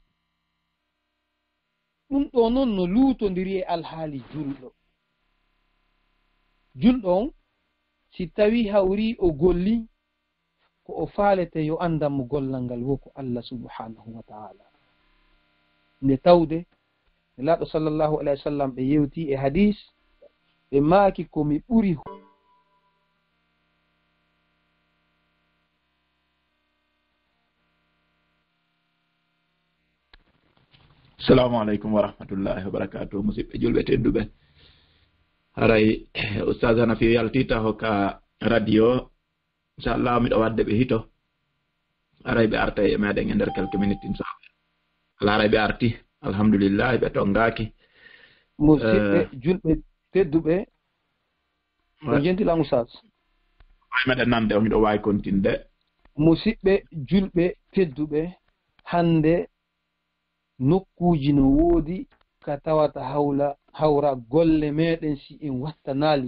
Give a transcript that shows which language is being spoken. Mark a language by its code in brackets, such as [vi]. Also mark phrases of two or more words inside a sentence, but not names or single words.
[ff] ɗum ɗo noon no luutodiri e alhaali julɗo on si tawi hawri o golli ko o faalete yo andam mo gollal ngal wo ko Allah [ar] سبحانه وتعالى [ff] nde tawde nelaɗo [ar] صلى الله عليه وسلم [ff] ɓe yewti e hadis ɓe maaki komi ɓuri [ar] السلام عليكم ورحمة الله وبركاته [ff] musidɓe julɓe tedduɓe haray oustaz hanafi yaltita hokka radio inchallah miɗo wadde ɓe hito haray ɓe arta e meɗen e nder [fr] quelques minutes [ff] inchallah ala haray ɓe arti alhamdulillah ɓe tongaki musidɓe julɓe tedduɓe o jentilam oustaz way meɗen nande o miɗo wawi continde musidɓe julɓe tedduɓe hande nokkuji no woodi ka tawata hawra golle meɗen si en wattanal